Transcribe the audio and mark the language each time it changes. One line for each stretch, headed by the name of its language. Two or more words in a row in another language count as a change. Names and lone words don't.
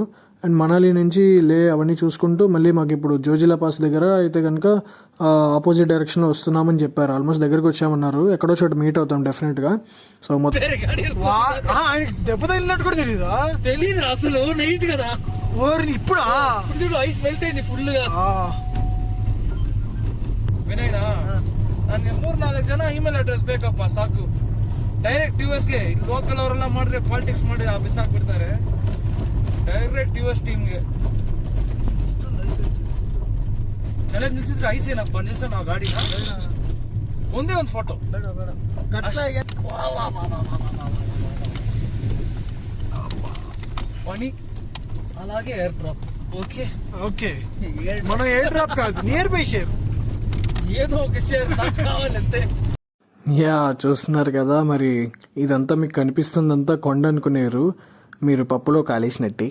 Telugu: అండ్ మనాలి నుంచి లే అవన్నీ చూసుకుంటూ మళ్ళీ మాకు ఇప్పుడు జోజిలా పాస్ దగ్గర అయితే కనుక
English: opposite directionలో
Telugu: వస్తున్నామని చెప్పారు. ఆల్మోస్ట్ దగ్గరికి వచ్చామన్నారు. ఎక్కడో చోట మీట్ అవుతాం డెఫినెట్గా. సో మొత్తం దెబ్బ తగిలినట్టు కూడా తెలీదు అసలు, నైట్ కదా. ఇప్పుడు
English: ice melt
Telugu: అయింది ఫుల్ గా.
Kannada: ವಿನಯ್ನಾ ನನಗೆ 3-4 ಜನ
English: email address
Kannada: ಬೇಕಪ್ಪ, ಸಾಕು. ಡೈರೆಕ್ಟ್ ಯುಎಸ್ಗೆ ಲೋಕಲ್ ಅವರೆಲ್ಲ ಮಾಡಿದ್ರೆ ಪಾಲಿಟಿಕ್ಸ್ ಮಾಡಿ ಬಿಸಾಕ್ಬಿಡ್ತಾರೆ.
English: direct US teamಗೆ
Kannada: ಎಲ್ಲ ನಿಲ್ಸಿದ್ರೆ ಐಸ್ ಏನಪ್ಪ ನಿಲ್ಸ ನಾವು ಗಾಡಿನ ಒಂದೇ ಒಂದು ಫೋಟೋ
Telugu: పని అలాగే
English: air drop okay okay మనం air drop కాదు near by share
Telugu: ఏదో ఒక షేర్ నాకు కావాలంతే. యా చూస్తున్నారు కదా, మరి ఇదంతా మీకు కనిపిస్తుందంతా కొండ అనుకునేరు, మీరు పప్పులో కాలేసినట్టే.